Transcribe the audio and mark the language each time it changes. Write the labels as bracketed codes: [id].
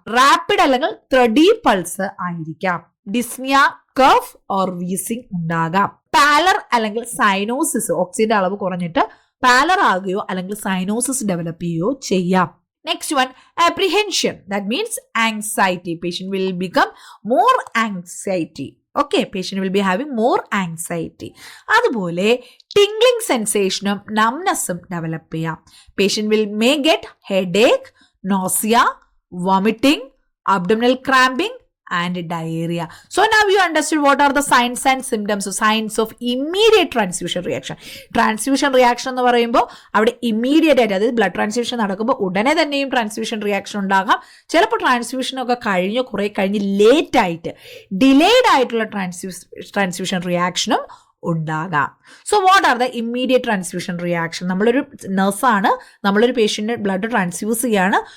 [ml] Rapid അല്ലെങ്കിൽ ത്രെഡി pulse ആയിരിക്കാം. Dyspnoea, cough or wheezing ഉണ്ടാകാം. പാലർ അല്ലെങ്കിൽ സൈനോസിസ്, ഓക്സിജന്റെ അളവ് കുറഞ്ഞിട്ട് പാലർ ആകുകയോ അല്ലെങ്കിൽ സൈനോസിസ് ഡെവലപ്പ് ചെയ്യുകയോ ചെയ്യാം. [en] Next one, apprehension. That means anxiety. Patient will become more anxiety. Okay, patient will be having more anxiety. [ml] അതുപോലെ ടിംഗ്ലിംഗ് സെൻസേഷനും നംനെസ്സും ഡെവലപ്പ് ചെയ്യാം. [en] Patient may get headache, nausea, vomiting, abdominal cramping and diarrhea. So now you understood what are the signs and symptoms, signs of immediate transfusion reaction. [ml] Transfusion reaction എന്ന് പറയുമ്പോൾ അവിടെ immediate ആയിട്ട്, അതായത് blood transfusion നടക്കുമ്പോൾ ഉടനെ തന്നെയും transfusion reaction ഉണ്ടാകാം. ചിലപ്പോൾ ട്രാൻസ്ഫ്യൂഷനൊക്കെ കുറെ കഴിഞ്ഞ് ലേറ്റ് ആയിട്ട് ഡിലേഡ് ആയിട്ടുള്ള ട്രാൻസ്ഫ്യൂഷൻ റിയാക്ഷനും ഉണ്ടാകാം. [en] So what are the immediate transfusion reaction? [ml] നമ്മളൊരു നഴ്സാണ്, നമ്മളൊരു പേഷ്യൻറ്റിന് ബ്ലഡ് ട്രാൻസ്ഫ്യൂസ് ചെയ്യാണ്.